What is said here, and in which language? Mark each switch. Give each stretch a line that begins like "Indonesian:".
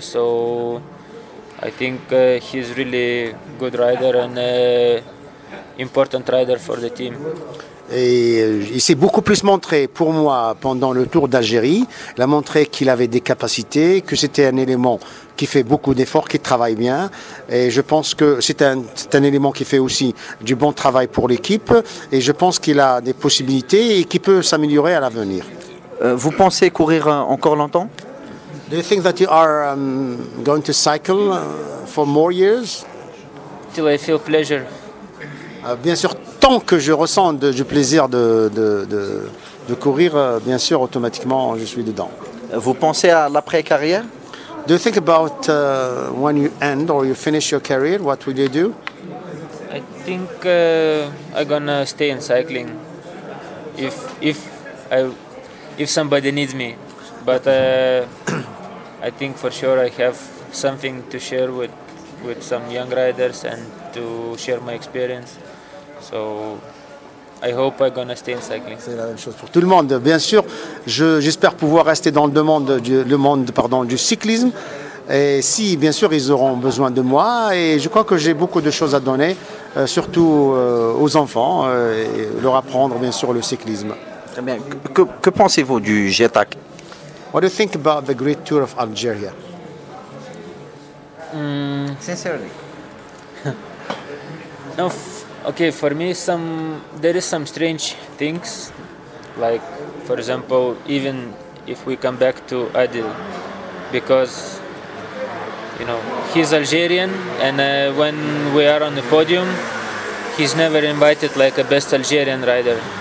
English: So I think he's really good rider and important rider for the team.
French: Et il s'est beaucoup plus montré pour moi pendant le Tour d'Algérie. Il a montré qu'il avait des capacités, que c'était un élément qui fait beaucoup d'efforts, qui travaille bien. Et je pense que c'est un élément qui fait aussi du bon travail pour l'équipe. Et je pense qu'il a des possibilités et qu'il peut s'améliorer à l'avenir. Vous pensez courir encore longtemps?
English: Do you think that you are going to cycle for more years? Till I feel pleasure.
French: Bien sûr, tant que je ressens du plaisir de courir, bien sûr, automatiquement, je suis dedans. Vous pensez à l'après-carrière?
English: Do you think about when you end or you finish your career, what will you do? I think I'm gonna stay in cycling if somebody needs me. But I think for sure I have something to share with some young riders and to share my experience. So I hope I'm gonna stay in cycling.
French: C'est la même chose pour tout le monde. Bien sûr, j'espère pouvoir rester dans le monde du cyclisme. Et si, bien sûr, ils auront besoin de moi. Et je crois que j'ai beaucoup de choses à donner, surtout aux enfants, et leur apprendre, bien sûr, le cyclisme. Très bien. Que pensez-vous du GETAC?
English: What do you think about the Great Tour of Algeria? Sincerely. No, okay. For me, there is some strange things, like for example, even if we come back to Adil, because he's Algerian, and when we are on the podium, he's never invited like a best Algerian rider.